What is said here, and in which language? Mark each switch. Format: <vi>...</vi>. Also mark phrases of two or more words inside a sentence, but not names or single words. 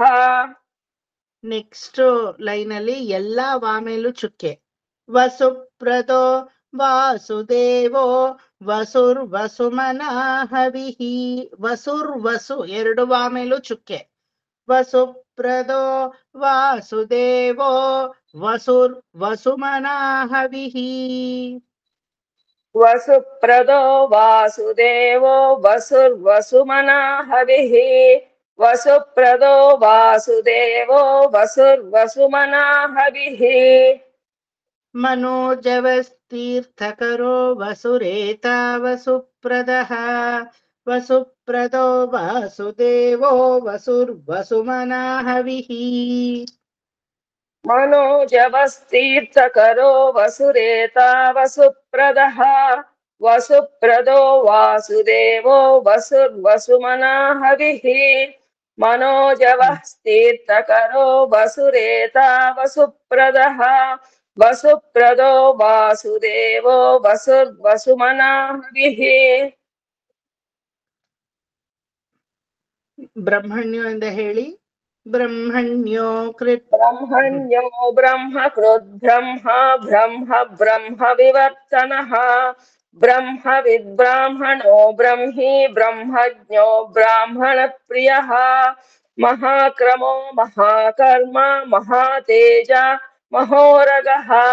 <en>next line</en> <kn>ಅಲ್ಲಿ ಎಲ್ಲಾ ವಾ ಮೇಲೂ ಚುಕ್ಕೆ.</kn> <sa>ವಸುಪ್ರದೋ ವಾಸುದೇವೋ ವಸುರ್ವಸುಮನಃ</sa> <kn>ವಸು ಎರಡು ವಾ ಮೇಲೂ ಚುಕ್ಕೆ.</kn> <sa>ವಸುಪ್ರದೋ ವಾಸುದೇವೋ ವಸುರ್ವಸುಮನಃ ವಸುಪ್ರದೋ ವಾಸುದೇವೋ ವಸುರ್ವಸುಮನಃ ವಸುಪ್ರದೋ ವಾಸುದೇವೋ ವಸುರ್ವಸುಮನಃ. ಮನೋಜವಸ್ಥೀರ್ಥಕರೋ ವಸುರೇತಾ ವಸುಪ್ರದಃ ವಸುಪ್ರದೋ ವಾಸುದೇವೋ ವಸುರ್ವಸುಮನಃ. ಮನೋಜವಸ್ಥೀರ್ಥಕರೋ ವಸುರೇತಾ ವಸುಪ್ರದಃ वसुप्रदो वासुदेवो वसुर्वसुमना हविः मनोजवः तीर्थकरो वसुरेता वसुप्रदः वसुप्रदो वासुदेवो वसुर्वसुमना हविः</sa> <kn>ಬ್ರಹ್ಮಣ್ಯೋ ಎಂದ ಹೇಳಿ.</kn> <sa>ಬ್ರಹ್ಮಣ್ಯೋ ಕೃತ್ ब्रह्मण्यो ब्रह्मकृद् ब्रह्म ब्रह्म ब्रह्म विवर्तनः ब्रह्मविद्ब्राह्मणो ब्रह्मी ब्रह्मज्ञो ब्राह्मणप्रियः महाक्रमो महाकर्म महातेज महोरगः</sa>